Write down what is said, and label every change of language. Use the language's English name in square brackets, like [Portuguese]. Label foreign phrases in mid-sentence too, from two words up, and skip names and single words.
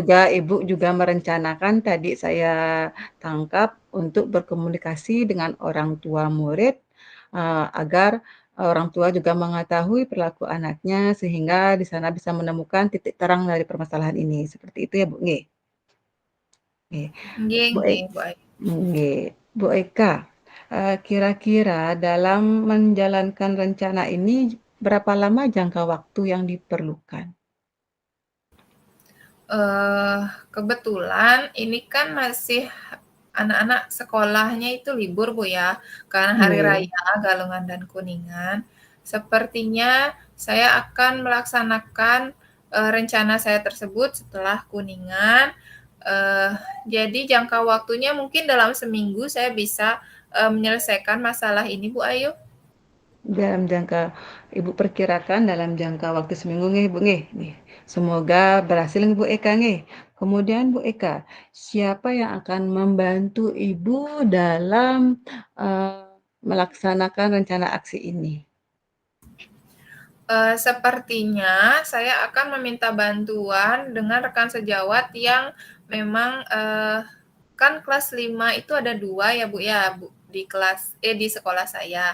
[Indonesian] juga Ibu juga merencanakan tadi saya tangkap untuk berkomunikasi dengan orang tua murid, agar orang tua juga mengetahui perilaku anaknya sehingga di sana bisa menemukan titik terang dari permasalahan ini. Seperti itu ya, Bu, nggih? Nggih. Nggih Bu nggih, Bu Ayu. nggih. Bu Eka, kira-kira dalam menjalankan rencana ini berapa lama jangka waktu yang diperlukan? Kebetulan ini kan masih anak-anak sekolahnya itu libur, Bu, ya, karena hari Nggih. raya Galungan dan Kuningan. Sepertinya saya akan melaksanakan, rencana saya tersebut setelah Kuningan, eee, jadi jangka waktunya mungkin dalam seminggu saya bisa, menyelesaikan masalah ini, Bu Ayu. Dalam jangka Ibu perkirakan dalam jangka waktu seminggu nggih, Bu, nggih? Nggih. Semoga berhasil nggih, Bu Eka, nggih. Kemudian Bu Eka, siapa yang akan membantu Ibu dalam, melaksanakan rencana aksi ini? Sepertinya saya akan meminta bantuan dengan rekan sejawat yang memang, kan kelas 5 itu ada 2 ya, Bu, ya, Bu, di sekolah saya.